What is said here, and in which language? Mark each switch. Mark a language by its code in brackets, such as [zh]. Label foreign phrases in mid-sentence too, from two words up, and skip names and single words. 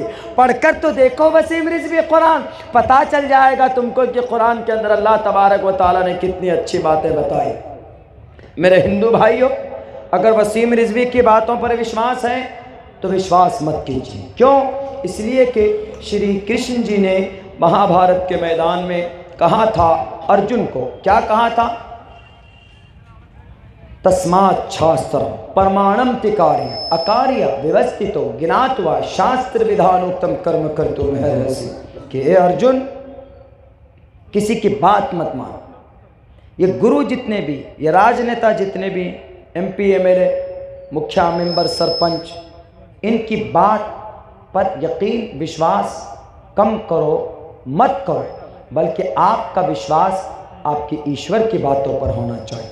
[ur] پڑھ کر تو دیکھو وسیم رضوی قرآن, پتہ چل جائے گا تم کو کہ قرآن کے اندر [ar] اللہ تبارک و تعالیٰ [ur] نے کتنی اچھی باتیں بتائی. میرے ہندو بھائیوں, اگر وسیم رضوی کی باتوں پر وشواس ہے تو وشواس مت کیجیے. کیوں؟ اس لیے کہ شری کرشن جی نے مہا بھارت کے میدان میں کہا تھا ارجن کو, کیا کہا تھا؟ [sa] तस्मात् शास्त्रं प्रमाणं कार्य अकार्य व्यवस्थितौ ज्ञात्वा शास्त्र विधानोक्तं कर्म कर्तुम् इहार्हसि. [ur] کہ اے ارجن کسی کی بات مت مان. یہ گرو جتنے بھی, یہ راجنیتا جتنے بھی, [en] MP MLA, [ur] مکھیا ممبر, سرپنچ, ان کی بات پر یقین وشواس کم کرو, مت کرو, بلکہ آپ کا وشواس آپ کے ایشور کی باتوں پر ہونا چاہیے.